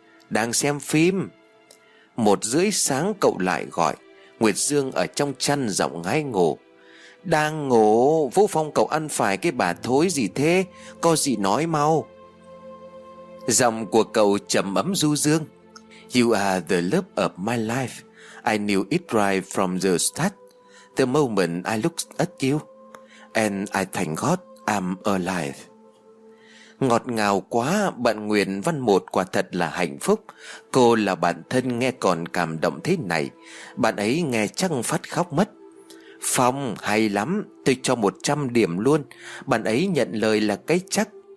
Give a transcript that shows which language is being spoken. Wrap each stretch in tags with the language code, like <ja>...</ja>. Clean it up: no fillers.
<vi>Đang xem phim. 1:30 sáng cậu lại gọi. Nguyệt Dương ở trong chăn giọng ngái ngủ: Đang ngủ. Vũ Phong, cậu ăn phải cái bà thối gì thế? Có gì nói mau. Giọng của cậu trầm ấm du dương:</vi> <en>You are the love of my life. I knew it right from the start. The moment I looked at you, and I thank God I'm alive.</en> <vi>Ngọt ngào quá, bạn Nguyễn Văn Một quả thật là hạnh phúc. Cô là bạn thân nghe còn cảm động thế này, bạn ấy nghe chắc phát khóc mất. Phong, hay lắm, tôi cho 100 điểm luôn, bạn ấy nhận lời là cái chắc.</vi>